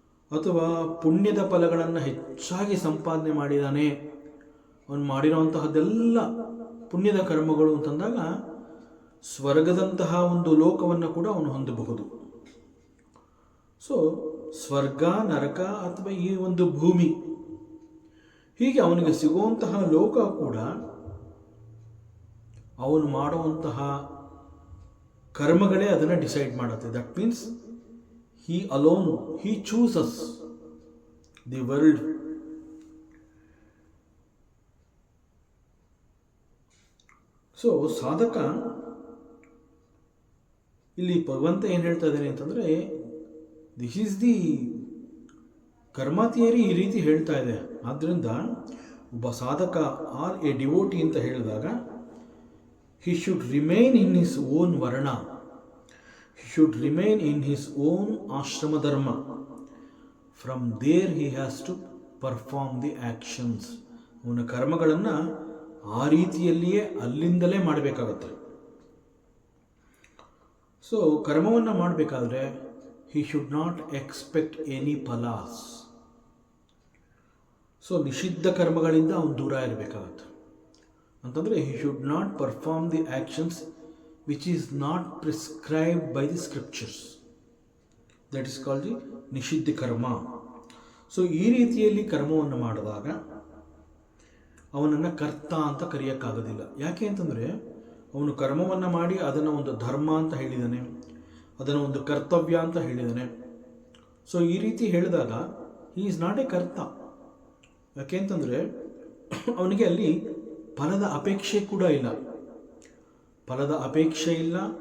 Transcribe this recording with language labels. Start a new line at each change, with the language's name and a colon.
Kannada: ಅಥವಾ ಪುಣ್ಯದ ಫಲಗಳನ್ನು ಹೆಚ್ಚಾಗಿ ಸಂಪಾದನೆ ಮಾಡಿದ್ದಾನೆ, ಅವನು ಮಾಡಿರುವಂತಹದ್ದೆಲ್ಲ ಪುಣ್ಯದ ಕರ್ಮಗಳು ಅಂತಂದಾಗ ಸ್ವರ್ಗದಂತಹ ಒಂದು ಲೋಕವನ್ನು ಕೂಡ ಅವನು ಹೊಂದಬಹುದು. ಸೊ ಸ್ವರ್ಗ, ನರಕ ಅಥವಾ ಈ ಒಂದು ಭೂಮಿ, ಹೀಗೆ ಅವನಿಗೆ ಸಿಗುವಂತಹ ಲೋಕ ಕೂಡ ಅವನು ಮಾಡುವಂತಹ ಕರ್ಮಗಳೇ ಅದನ್ನು ಡಿಸೈಡ್ ಮಾಡುತ್ತೆ.
English: That means he alone, he chooses the world.
Kannada: So ಸಾಧಕ ಇಲ್ಲಿ ಭಗವಂತ ಏನು ಹೇಳ್ತಾ ಇದ್ದಾನೆ ಅಂತಂದರೆ,
English: this is the karma theory
Kannada: ಈ ರೀತಿ ಹೇಳ್ತಾ ಇದೆ. ಆದ್ದರಿಂದ ಒಬ್ಬ ಸಾಧಕ ಆರ್ ಎ ಡಿವೋಟಿ ಅಂತ ಹೇಳಿದಾಗ
English: he should remain in his own varna, he should remain in his own ashrama dharma. From there he has to perform the actions.
Kannada: ಅವನ ಕರ್ಮಗಳನ್ನು ಆ ರೀತಿಯಲ್ಲಿಯೇ ಅಲ್ಲಿಂದಲೇ ಮಾಡಬೇಕಾಗತ್ತೆ. ಸೊ ಕರ್ಮವನ್ನು ಮಾಡಬೇಕಾದ್ರೆ
English: he should not expect any phalas.
Kannada: So ನಿಷಿದ್ಧ ಕರ್ಮಗಳಿಂದ ಅವನು ದೂರ ಇರಬೇಕಾಗತ್ತೆ. ಅಂತಂದರೆ
English: he should not perform the actions which is not prescribed by the scriptures. That is called the nishiddha karma.
Kannada: ಸೊ ಈ ರೀತಿಯಲ್ಲಿ ಕರ್ಮವನ್ನು ಮಾಡಿದಾಗ ಅವನನ್ನು ಕರ್ತ ಅಂತ ಕರೆಯೋಕ್ಕಾಗೋದಿಲ್ಲ. ಯಾಕೆ ಅಂತಂದರೆ ಅವನು ಕರ್ಮವನ್ನು ಮಾಡಿ ಅದನ್ನು ಒಂದು ಧರ್ಮ ಅಂತ ಹೇಳಿದ್ದಾನೆ, ಅದನ್ನು ಒಂದು ಕರ್ತವ್ಯ ಅಂತ ಹೇಳಿದ್ದಾನೆ. ಸೊ ಈ ರೀತಿ ಹೇಳಿದಾಗ
English: He is not a karta.
Kannada: ಯಾಕೆ ಅಂತಂದರೆ ಅವನಿಗೆ ಅಲ್ಲಿ ಫಲದ ಅಪೇಕ್ಷೆ ಕೂಡ ಇಲ್ಲ, ಫಲದ ಅಪೇಕ್ಷೆ ಇಲ್ಲ.